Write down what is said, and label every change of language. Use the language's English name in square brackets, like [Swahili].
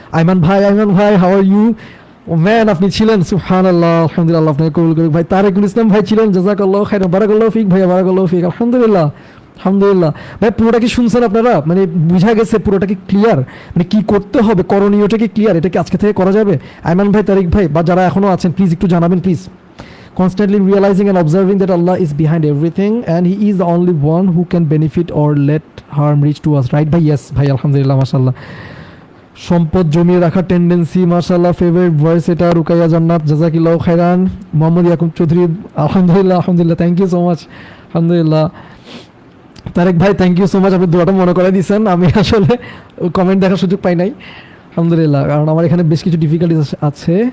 [Bangla] আইমান ভাই [English] How are you? Oh man, [Bangla] আপনি ছিলেন, সুবহানাল্লাহ, আলহামদুলিল্লাহ, আপনাকে কবুল করুক ভাই। তারেকুল ইসলাম ভাই ছিলেন, [Arabic] জাযাকাল্লাহু খাইরান, বারাকাল্লাহু ফিক [Bangla] ভাইয়া, বারাকাল্লাহু ফিক, আলহামদুলিল্লাহ, আলহামদুলিল্লাহ। ভাই পুরোটা কি শুনছেন আপনারা? মানে বুঝা গেছে পুরোটা কি ক্লিয়ার? মানে কি করতে হবে, করণীয়টা কি ক্লিয়ার? এটা কি আজকে থেকে করা যাবে? আইমান ভাই, তারিক ভাই বা যারা এখনো আছেন প্লিজ একটু জানাবেন please. [English] Constantly realizing and observing that Allah is behind everything and He is the only one who can benefit or let harm reach to us, right ভাই? [Bangla] Yes ভাই, আলহামদুলিল্লাহ, মাশাআল্লাহ। সম্পদ জমিয়ে রাখার টেন্ডেন্সি, মাশাআল্লাহ, ফেভারিট ভয়েস এটা। রুকাইয়া জান্নাত, [Arabic] জাযাকিল্লাহু খাইরান। [Bangla] মোহাম্মদ ইয়াকুব চৌধুরী, আলহামদুলিল্লাহ, আলহামদুলিল্লাহ, [English] thank you so much, [Bangla] আলহামদুলিল্লাহ। তারেক ভাই, [English] thank you so much, [Bangla] আপনি দোয়াটা মনে করে দিয়েছেন। আমি আসলে কমেন্ট দেখার সুযোগ পাই নাই, আলহামদুলিল্লাহ, কারণ আমার এখানে বেশ কিছু ডিফিকাল্টিস আছে।